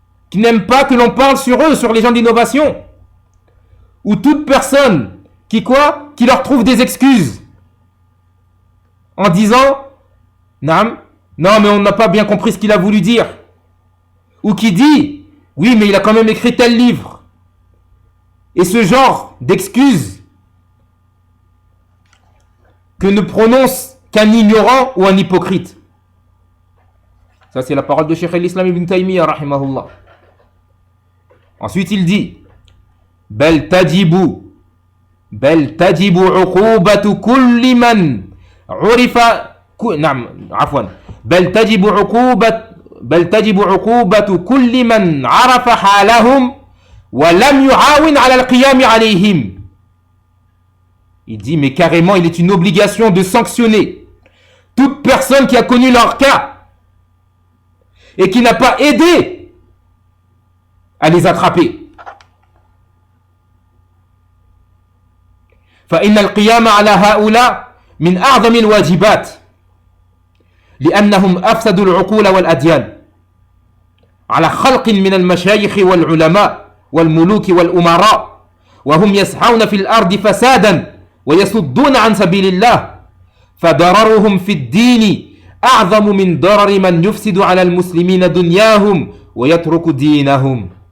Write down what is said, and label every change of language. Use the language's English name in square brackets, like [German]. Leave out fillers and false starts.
[French] qui n'aime pas que l'on parle sur eux, sur les gens d'innovation, ou toute personne qui leur trouve des excuses en disant non mais on n'a pas bien compris ce qu'il a voulu dire, ou qui dit oui mais il a quand même écrit tel livre, et ce genre d'excuses que ne prononce qu'un ignorant ou un hypocrite. Ça c'est la parole de Cheikh al-Islam ibn Taymiyyah rahimahullah. Ensuite il dit [Arabic] bel tajibu uqubatu kulli man urifa بل تجب عقوبة كل من عرف حالهم ولم يعاون على القيام عليهم. [French] Il dit, mais carrément, il est une obligation de sanctionner toute personne qui a connu leur cas et qui n'a pas aidé à les attraper. [Arabic] فإن القيام على هؤلاء من أعظم الواجبات لأنهم أفسدوا العقول والأديان على خلق من المشايخ والعلماء والملوك والأمراء وهم يسعون في الأرض فسادا ويصدون عن سبيل الله فضررهم في الدين أعظم من ضرر من يفسد على المسلمين دنياهم ويترك دينهم.